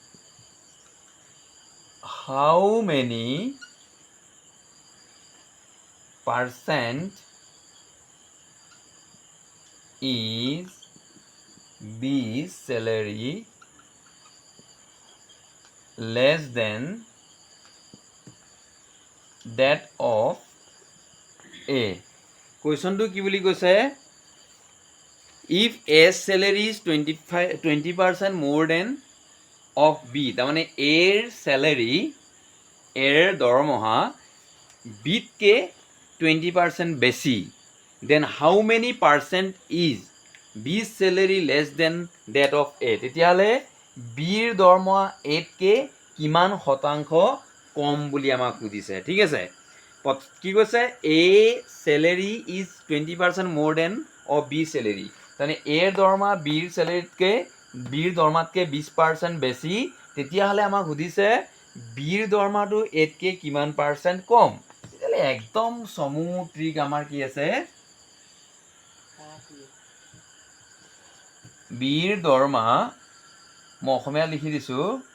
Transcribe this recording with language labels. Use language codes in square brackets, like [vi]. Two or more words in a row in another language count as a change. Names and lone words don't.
[en] how many percent is B's salary less than that of A? [as] কুৱেশ্যনটো কি বুলি কৈছে, [en] if A's salary is 20% more than of B, [as] তাৰমানে Aৰ চেলেৰি, Aৰ দৰমহা Bতকৈ 20% বেছি, [en] then how many percent is B's salary less than that of A? [as] তেতিয়াহ'লে Bৰ দৰমহা Aতকৈ কিমান শতাংশ কম বুলি আমাক সুধিছে। ঠিক আছে, কি কৈছে, [en] A salary is 20% more than of B salary, [as] তাৰমানে Aৰ দৰমহা Bৰ চেলেৰিতকৈ, Bৰ দৰমহাতকৈ 20% বেছি। তেতিয়াহ'লে আমাক সুধিছে Bৰ দৰমহাটো Aতকৈ কিমান পাৰ্চেণ্ট কম। তেতিয়াহ'লে একদম চমু ট্ৰিক আমাৰ কি আছে, Bৰ দৰমহা মই অসমীয়া লিখি দিছোঁ,